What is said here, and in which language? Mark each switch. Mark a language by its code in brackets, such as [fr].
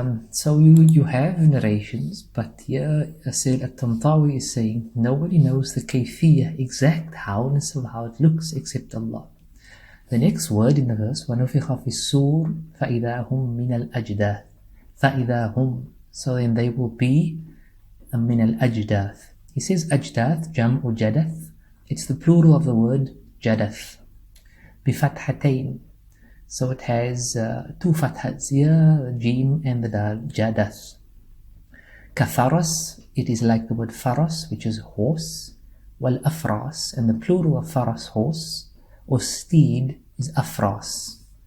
[en] So you have narrations, but here Sayyid al-Tantawi is saying nobody knows the kayfiyah, exact howness of how it looks except Allah. The next word in the verse, [ar] وَنُفِخَ فِي السُّورِ فَإِذَا هُمْ مِنَ الْأَجْدَاثِ [en] فَإِذَا هُمْ, so then they will be مِنَ الْأَجْدَاثِ. [ar] He says أجداث جمع جدث. [en] It's the plural of the word جدث بفتحتين. So it has two fathas here, the jim and the dal, jadath. Kafaras, it is like the word faras, which is horse. Wal afras, and the plural of faras, horse, or steed, is afras.